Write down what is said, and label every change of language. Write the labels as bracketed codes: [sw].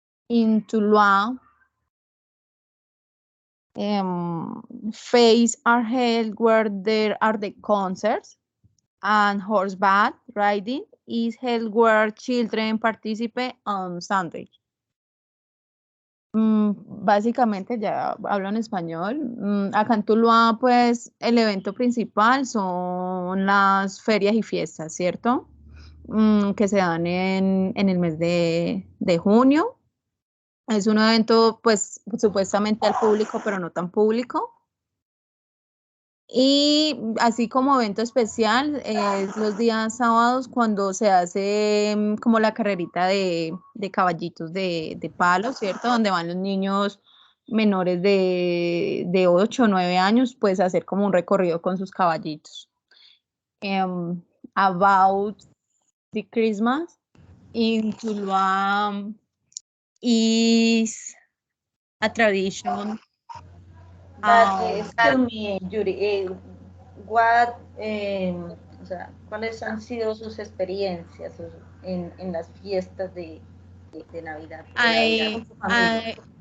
[en] In Tuluá, fairs are held where there are the concerts, and horseback riding is held where children participate on Sunday. [es] Básicamente, ya hablo en español. Acá en Tuluá, pues, el evento principal son las ferias y fiestas, ¿cierto? Que se dan en el mes de junio. Es un evento, pues, supuestamente al público, pero no tan público. Y así como evento especial, es los días sábados cuando se hace como la carrerita de caballitos de palo, ¿cierto? Donde van los niños menores de 8 o 9 años, pues a hacer como un recorrido con sus caballitos. [en] About the Christmas in Tuluá is a tradition. But excuse me, [es] Yuri, o sea, ¿cuáles han sido sus experiencias en las fiestas de Navidad con su familia?